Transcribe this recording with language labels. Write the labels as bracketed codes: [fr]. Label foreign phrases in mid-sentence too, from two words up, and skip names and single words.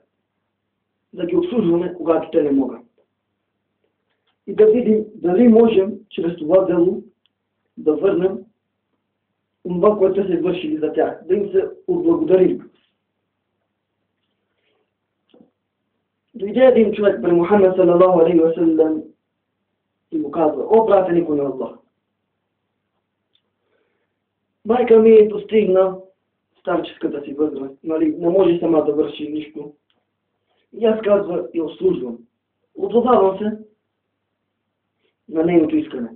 [bg] Да ги обслужваме, когато те не могат. И да видим дали можем чрез това дело да върнем това, което са извършили за тях. Да им се отблагодарим. Дойде един човек при Мухаммед [ar] صلى الله عليه وسلم [bg] и му казва: о, пратеник на Аллах, майка ми е достигна старческата си възраст, нали, не може сама да върши нищо. И аз, казва, я обслужвам. Отзовавам се на нейното искане.